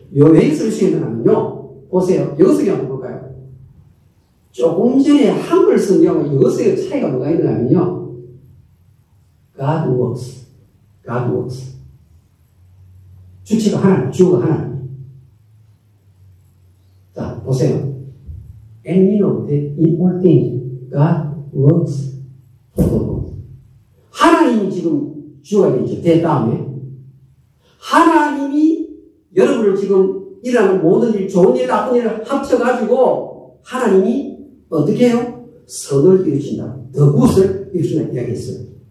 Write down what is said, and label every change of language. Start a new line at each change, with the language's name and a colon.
Korean: 왜 이것을 요청했는가 하면요. 보세요. 영어 성경 한번 볼까요? 조금 전에 한글 성경과 영어 성경 차이가 뭐가 있는가 하면요.
English: God works. God works.
Korean: 주체가 하나님, 주어가 하나님. 자, 보세요.
English: And we know that in all things God works for the good.
Korean: 하나님이 지금 주어가 되죠. 대 다음에. 하나님이 여러분을 지금 일하는 모든 일, 좋은 일, 나쁜 일을 합쳐가지고 하나님이 어떻게 해요? 선을 이루신다. 더 굿을 이루신다 이야기했어요.